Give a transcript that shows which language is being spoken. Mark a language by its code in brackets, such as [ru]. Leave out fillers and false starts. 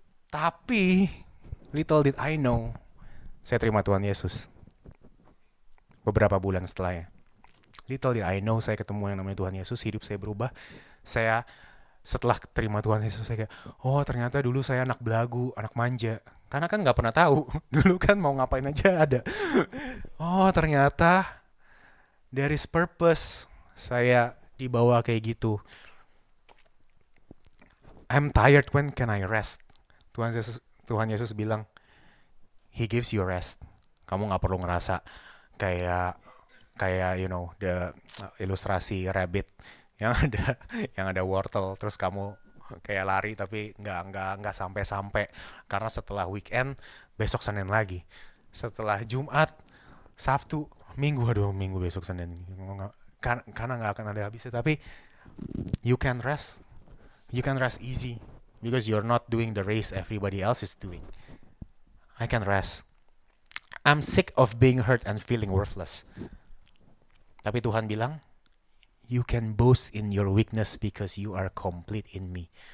[id] Tapi [en] little did I know, [id] saya terima Tuhan Yesus beberapa bulan setelahnya. [en] Little did I know, [id] saya ketemu yang namanya Tuhan Yesus, hidup saya berubah. Saya setelah terima Tuhan Yesus saya kayak, oh ternyata dulu saya anak belagu, anak manja. Karena kan nggak pernah tahu. Dulu kan mau ngapain aja ada. Oh ternyata [en] there is purpose. [id] Saya dibawa kayak gitu. [en] I'm tired, when can I rest? [id] Tuhan Yesus bilang, [en] He gives you rest. [id] Kamu nggak perlu ngerasa kayak kayak the ilustrasi rabbit yang ada yang ada wortel terus kamu kayak lari tapi nggak sampai karena setelah weekend besok Senin lagi, setelah Jumat Sabtu Minggu, aduh Minggu besok Senin, karena nggak akan ada habisnya. Tapi [en] you can rest, you can rest easy because you're not doing the race everybody else is doing. I can rest. I'm sick of being hurt and feeling worthless. [id] Tapi Tuhan bilang, [en] you can boast in your weakness because you are complete in me.